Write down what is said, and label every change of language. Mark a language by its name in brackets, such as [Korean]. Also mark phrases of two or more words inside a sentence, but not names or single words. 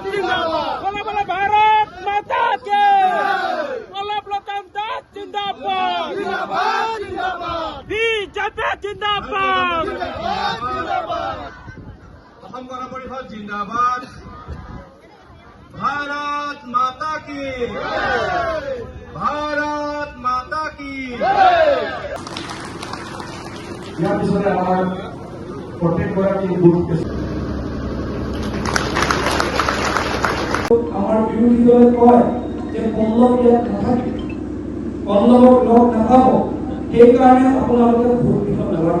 [Hindi] बोला बोला भारत माता के वल्लभ लोचन दास जिंदाबाद बीजेपी जिंदाबाद असम गण परिषद जिंदाबाद भारत माता की भारत माता की [Assamese] ইয়াৰ পিছতে আমাৰ প্ৰত্যেকগৰাকী গোট আমাৰ বিৰোধী দলে কয় যে পল্লৱ ইয়াত নাথাকে, পল্লৱক লগ নাপাব, সেইকাৰণে আপোনালোকে ভোট দিব নালাগে।